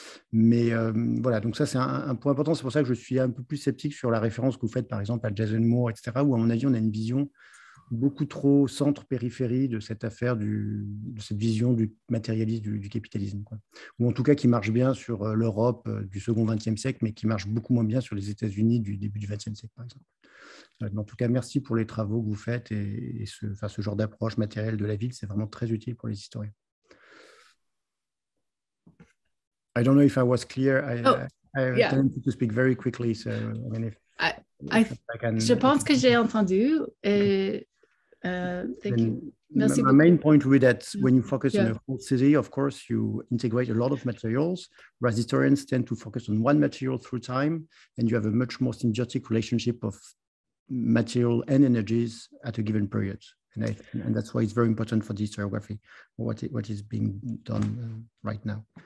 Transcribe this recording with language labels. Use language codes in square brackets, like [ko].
[fr] Mais voilà, donc ça c'est un point important. C'est pour ça que je suis un peu plus sceptique sur la référence que vous faites par exemple à Jason Moore, etc., où à mon avis on a une vision beaucoup trop centre-périphérie de cette affaire, de cette vision du matérialisme du capitalisme, quoi. Ou en tout cas qui marche bien sur l'Europe du second XXe siècle, mais qui marche beaucoup moins bien sur les États-Unis du début du XXe siècle, par exemple. En tout cas, merci pour les travaux que vous faites et ce genre d'approche matérielle de la ville, c'est vraiment très utile pour les historiens. [en] I don't know if I was clear. I tend to speak very quickly, so I mean, [fr] je pense que j'ai entendu. [en] Thank you. [fr] Merci [en] my main point would be that when you focus on a whole city, of course, you integrate a lot of materials, whereas historians tend to focus on one material through time, and you have a much more symbiotic relationship of material and energies at a given period. And that's why it's very important for the historiography, what is being done right now.